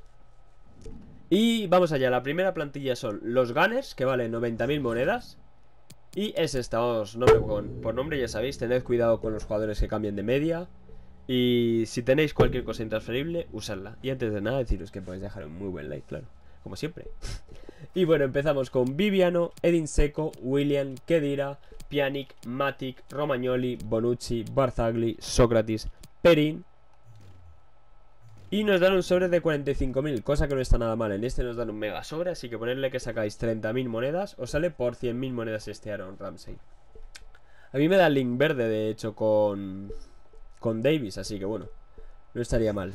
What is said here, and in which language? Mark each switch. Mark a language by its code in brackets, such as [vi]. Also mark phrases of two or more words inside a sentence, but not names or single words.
[es] Y vamos allá, la primera plantilla son los Gunners, que valen 90.000 monedas. Y es esta, os nombre por nombre, ya sabéis, tened cuidado con los jugadores que cambien de media. Y si tenéis cualquier cosa intransferible, usadla. Y antes de nada, deciros que podéis dejar un muy buen like, claro, como siempre. Y bueno, empezamos con Viviano, Edin Dzeko, Willian, Khedira, Pjanic, Matic, Romagnoli, Bonucci, Barzagli, Sócrates, Perin. Y nos dan un sobre de 45.000, cosa que no está nada mal. En este nos dan un mega sobre, así que ponerle que sacáis 30.000 monedas, os sale por 100.000 monedas este Aaron Ramsey. A mí me da el link verde, de hecho, con Davis, así que bueno, no estaría mal.